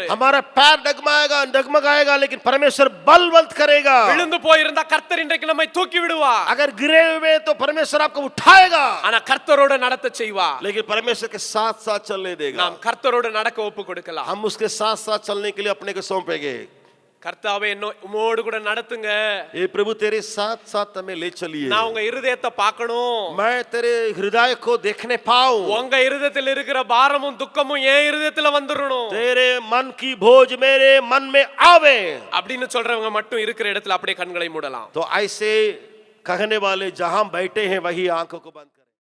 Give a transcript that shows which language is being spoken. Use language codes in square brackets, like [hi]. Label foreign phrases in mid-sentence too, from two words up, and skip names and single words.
[hi] हमारा पैर डगमगाएगा लेकिन परमेश्वर बलवंत करेगा। [ta] விழுந்து போயிருந்தா கர்த்தர் இன்றைக்கு நம்மை தூக்கி விடுவார். [hi] अगर गिरे हुए तो परमेश्वर आपको उठाएगा, [ta] ஆனா கர்த்தரோடு நடத்த செய்வார். [hi] लेकिन परमेश्वर के साथ साथ चलने देगा। [ta] நாம் கர்த்தரோடு நடக்க ஒப்பு கொடுக்கலாம். [hi] हम उसके साथ साथ चलने के लिए अपने को सौंपेंगे। [ta] கர்த்தாவே என்ன உம்மோடு கூட நடத்துங்க. [hi] ये प्रभु तेरे साथ साथ हमें ले चलिए। [ta] நான் உங்க இருதயத்தை பார்க்கணும். [hi] मैं तेरे हृदय को देखने पाऊं। [ta] உங்க இருதயத்தில் இருக்கிற பாரமும் துக்கமும் என் இருதயத்துல வந்துறணும். [hi] तेरे मन की बोझ मेरे मन में आवे। [ta] அப்படின்னு சொல்றவங்க மட்டும் இருக்கிற இடத்துல அப்படியே கண்களை மூடலாம். [hi] तो ऐसे कहने वाले जहां बैठे हैं वही आंखों को बंद